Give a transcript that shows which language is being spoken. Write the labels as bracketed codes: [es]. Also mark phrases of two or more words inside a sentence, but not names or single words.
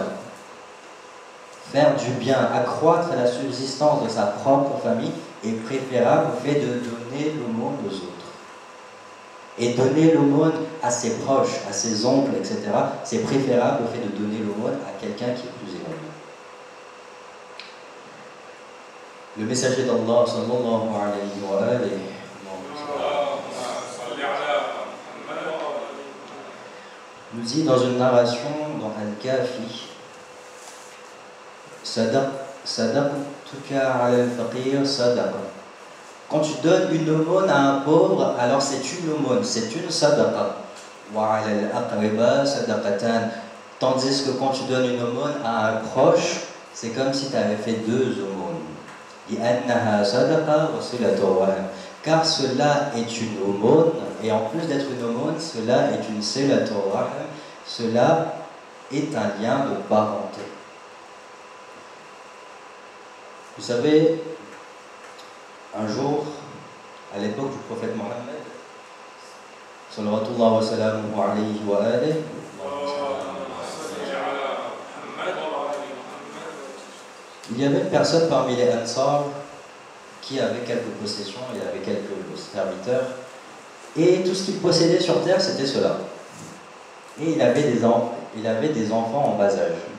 [fr] Faire du bien, accroître la subsistance de sa propre famille est préférable au fait de donner l'aumône aux autres. Et donner l'aumône à ses proches, à ses oncles, etc., c'est préférable au fait de donner l'aumône à quelqu'un qui est plus éloigné. Le messager d'Allah, [ar] صلى الله عليه وآله, [fr] nous dit dans une narration dans Al-Kafi, [ar] صدقتك على الفقير صدقة. [fr] Quand tu donnes une aumône à un pauvre, alors c'est une aumône, c'est une sadaqa. [ar] وعلى الأقرباء صدقتان. [fr] Tandis que quand tu donnes une aumône à un proche, c'est comme si tu avais fait deux aumônes. [ar] لأنها صدقة وصلة رحم. [fr] Car cela est une aumône, et en plus d'être une aumône, cela est une [ar] صلة رحم. [fr] Cela est un lien de parenté. Vous savez, un jour, à l'époque du prophète Mohammed, [ar] صلى الله عليه وآله, [fr] il y avait une personne parmi les Ansar qui avait quelques possessions, il avait quelques serviteurs, et tout ce qu'il possédait sur terre, c'était cela. Et il avait des enfants en bas âge.